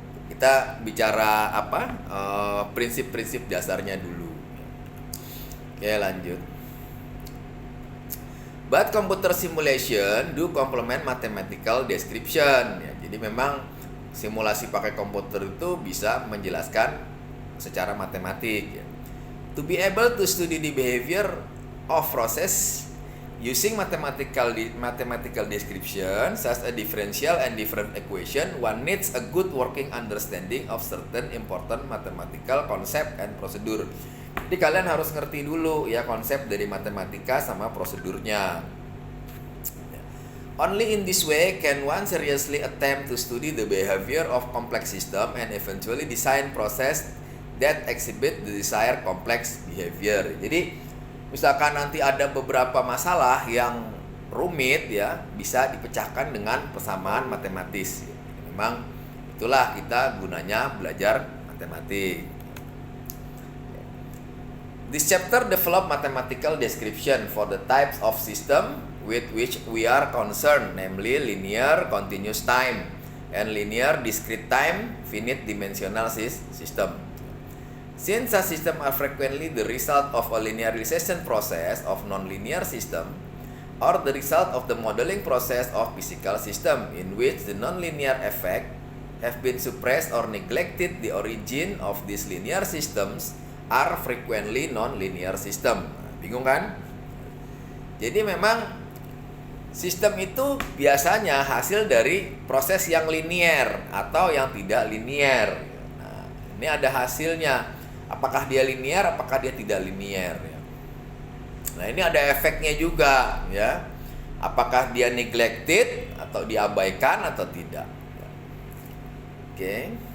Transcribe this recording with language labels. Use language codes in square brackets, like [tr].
[id] Kita bicara apa? Prinsip-prinsip dasarnya dulu. Oke, lanjut. [en] But computer simulation do complement mathematical description. [id] Ya, jadi memang simulasi pakai komputer itu bisa menjelaskan secara matematik, ya. [en] To be able to study the behavior of process using mathematical description such a differential and different equation, one needs a good working understanding of certain important mathematical concept and procedure. [id] Jadi kalian harus ngerti dulu, ya, konsep dari matematika sama prosedurnya. [en] Only in this way can one seriously attempt to study the behavior of complex system and eventually design process that exhibit the desired complex behavior. [id] Jadi misalkan nanti ada beberapa masalah yang rumit, ya, bisa dipecahkan dengan persamaan matematis. Memang itulah kita gunanya belajar matematik. [en] This chapter develop mathematical description for the types of system with which we are concerned, namely linear continuous time and linear discrete time finite dimensional system. Since a system are frequently the result of a linearization process of nonlinear system or the result of the modeling process of physical system in which the nonlinear effect have been suppressed or neglected, the origin of these linear systems are frequently nonlinear system. [id] Bingung kan? Jadi memang sistem itu biasanya hasil dari proses yang linier atau yang tidak linier. Nah, ini ada hasilnya. Apakah dia linier, apakah dia tidak linier, ya. Nah, ini ada efeknya juga, ya. Apakah dia neglected atau diabaikan atau tidak. Oke.